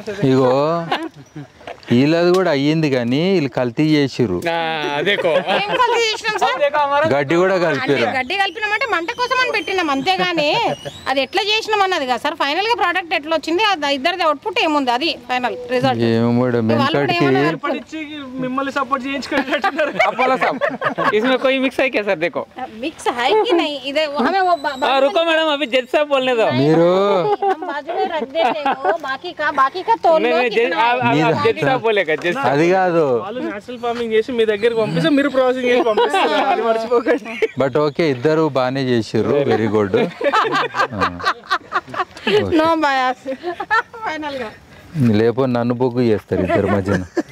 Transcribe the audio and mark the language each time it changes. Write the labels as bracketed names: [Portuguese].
[Telugu] ఇగో వీళ్ళది కూడా అయ్యింది కానీ వీళ్ళు కల్తీ చేసిర్రు ఏం కల్తీ చేసినాం సార్ గడ్డి కూడా కలిపారు గడ్డి కలిపినామంటే మంట కోసం అని పెట్టినాం అంతేగాని అది ఎట్లా చేసినాం అన్నది కదా సార్ ఫైనల్ గా ప్రోడక్ట్ ఎట్లా వచ్చింది ఇద్దరిది అవుట్పుట్ ఏముంది అది ఫైనల్ రిజల్ట్ ఏమో మేడం వెనకటికి మిమ్మల్ని సపోర్ట్ చేయించుకుంటున్నారు [Hindi] इसमें कोई मिक्स है क्या सर देखो मिक्स है कि नहीं इधर हमें वो रुको मैडम अभी जेट साहब बोलने दो [Telugu] మీరు [Hindi] हम बाजू में रख देते हो बाकी का तोल लो जेट साहब बोलेगा जेट [Telugu] అది కాదు వాళ్ళు నేచురల్ ఫార్మింగ్ చేసి మీ దగ్గరికి పంపిస్తే మీరు ప్రాసెసింగ్ చేసి పంపిస్తారు అది మర్చిపోకండి బట్ ఓకే ఇద్దరు బాగానే చేసిర్రు వెరీ గుడ్ [English] no bias final గా [Telugu] లేకపోతే నన్ను బొగ్గు చేస్తారు ఇద్దరు మధ్యన